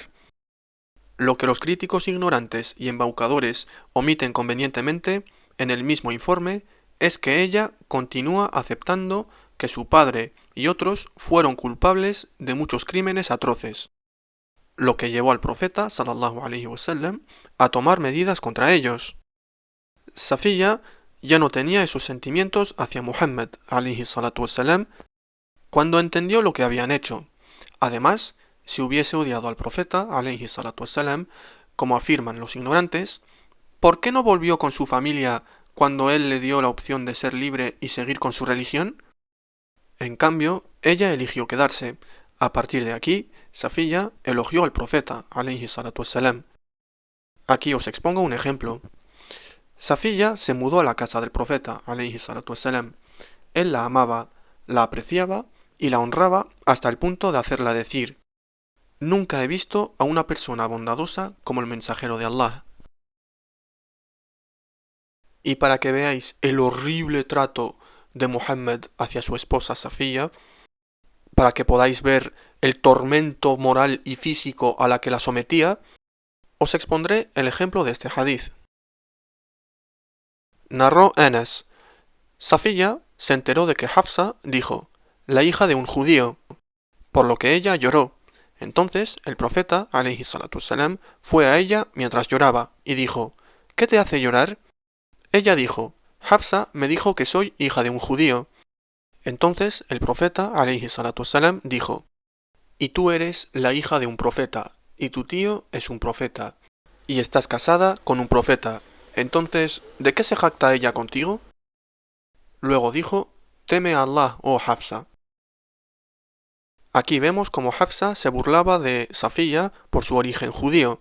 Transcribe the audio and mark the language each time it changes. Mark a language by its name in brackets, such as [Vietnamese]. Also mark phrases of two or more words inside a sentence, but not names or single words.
[Spanish] Lo que los críticos ignorantes y embaucadores omiten convenientemente en el mismo informe es que ella continúa aceptando que su padre y otros fueron culpables de muchos crímenes atroces, lo que llevó al profeta [Arabic] صلى الله عليه وسلم [Spanish] a tomar medidas contra ellos. Safiya ya no tenía esos sentimientos hacia Muhammad [Arabic] عليه الصلاة والسلام [Spanish] cuando entendió lo que habían hecho. Además, si hubiese odiado al profeta [Arabic] عليه الصلاة والسلام, [Spanish] como afirman los ignorantes, ¿por qué no volvió con su familia cuando él le dio la opción de ser libre y seguir con su religión? En cambio, ella eligió quedarse. A partir de aquí, Safiya elogió al profeta [Arabic] عليه الصلاة والسلام. [Spanish] Aquí os expongo un ejemplo. Safiya se mudó a la casa del profeta [Arabic] عليه الصلاة والسلام. [Spanish] Él la amaba, la apreciaba y la honraba hasta el punto de hacerla decir: nunca he visto a una persona bondadosa como el mensajero de Allah. Y para que veáis el horrible trato de Muhammad hacia su esposa Safiya, para que podáis ver el tormento moral y físico a la que la sometía, os expondré el ejemplo de este hadith. Narró Anas: Safiya se enteró de que Hafsa dijo, la hija de un judío, por lo que ella lloró. Entonces el profeta, [Arabic] عليه الصلاة والسلام, [Spanish] fue a ella mientras lloraba y dijo, ¿qué te hace llorar? Ella dijo, Hafsa me dijo que soy hija de un judío. Entonces el profeta, [Arabic] عليه الصلاة والسلام, [Spanish] dijo, y tú eres la hija de un profeta, y tu tío es un profeta, y estás casada con un profeta. Entonces, ¿de qué se jacta ella contigo? Luego dijo, teme a Allah, oh Hafsa. Aquí vemos cómo Hafsa se burlaba de Safiya por su origen judío.